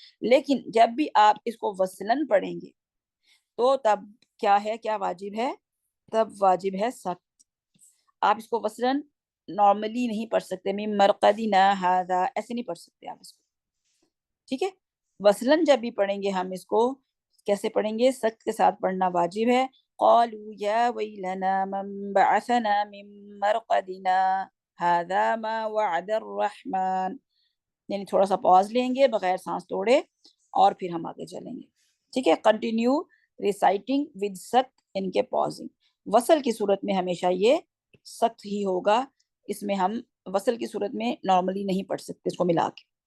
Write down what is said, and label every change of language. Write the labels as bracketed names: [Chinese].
[Urdu] لیکن جب بھی آپ اس کو وصلاً پڑھیں گے تو تب کیا ہے، کیا واجب ہے، تب واجب ہے سخت. آپ اس کو وصلاً نارملی نہیں پڑھ سکتے، [Arabic] من مرقدنا ھذا [Urdu] ایسے نہیں پڑھ سکتے آپ اس کو. ٹھیک ہے. وصلاً جب بھی پڑھیں گے ہم اس کو کیسے پڑھیں گے، سخت کے ساتھ پڑھنا واجب ہے. [Arabic] قالوا یا ویلنا من بعثنا من مرقدنا ھذا ما وعد الرحمن. [Urdu] یعنی تھوڑا سا پاز لیں گے بغیر سانس توڑے اور پھر ہم آگے چلیں گے. ٹھیک ہے. [English] Continue reciting with سخت ان کے پازنگ. [Urdu] وصل کی صورت میں ہمیشہ یہ سخت ہی ہوگا. اس میں ہم وصل کی صورت میں نارملی نہیں پڑھ سکتے اس کو ملا کے.